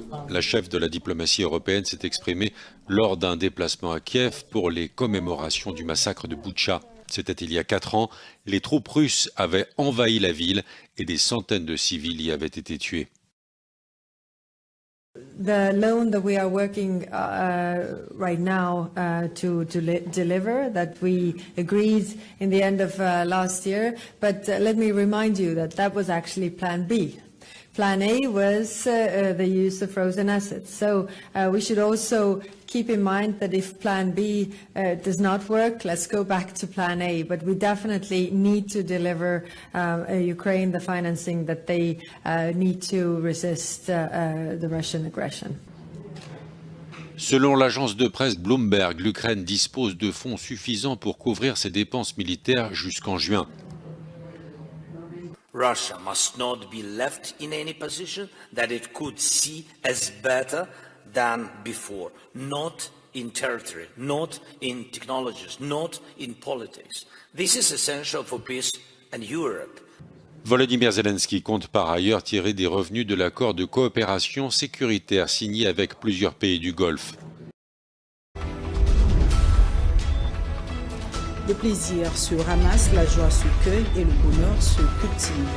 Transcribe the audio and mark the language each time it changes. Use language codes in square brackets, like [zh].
[fr] La chef de la diplomatie européenne s'est exprimée lors d'un déplacement à Kiev pour les commémorations du massacre de Boutcha. C'était il y a 4 ans. Les troupes russes avaient envahi la ville et des centaines de civils y avaient été tués. [en] The loan that we are working right now to deliver, that we agreed in the end of last year, but let me remind you that was actually Plan B. Plan A was the use of frozen assets. So we should also keep in mind that if Plan B does not work, let's go back to Plan A. But we definitely need to deliver Ukraine the financing that they need to resist the Russian aggression. [fr] Selon l'agence de presse Bloomberg, l'Ukraine dispose de fonds suffisants pour couvrir ses dépenses militaires jusqu'en juin. [en] Russia must not be left in any position that it could see as better than before, not in territory, not in technologies, not in politics. This is essential for peace and Europe. [fr] Volodymyr Zelensky compte par ailleurs tirer des revenus de l'accord de coopération sécuritaire signé avec plusieurs pays du Golfe. Le plaisir se ramasse, la joie se cueille et le bonheur se cultive.